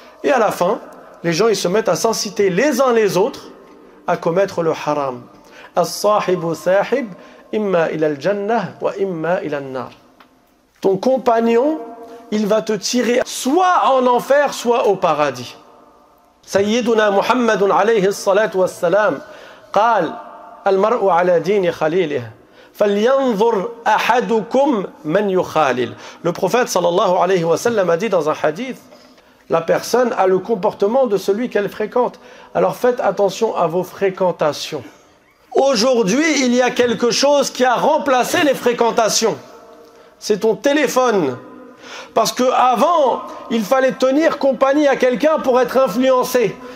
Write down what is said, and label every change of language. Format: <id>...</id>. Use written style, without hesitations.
<fr>Et à la fin, les gens ils se mettent à s'inciter les uns les autres à commettre le haram.</fr> <ar>As-sahibu sahib imma ila al-jannah wa imma ila an-nar.</ar> <fr>Ton compagnon, il va te tirer soit en enfer, soit au paradis.</fr> <ar>Sayyiduna Muhammadun alayhi as-salatu was-salam قال المرء على دين خليله فلينظر أحدكم من يخالل.</ar> <fr>Le prophète sallallahu alayhi wa sallam a dit dans un hadith: la personne a le comportement de celui qu'elle fréquente. Alors faites attention à vos fréquentations. Aujourd'hui, il y a quelque chose qui a remplacé les fréquentations. C'est ton téléphone. Parce qu'avant, il fallait tenir compagnie à quelqu'un pour être influencé.</fr>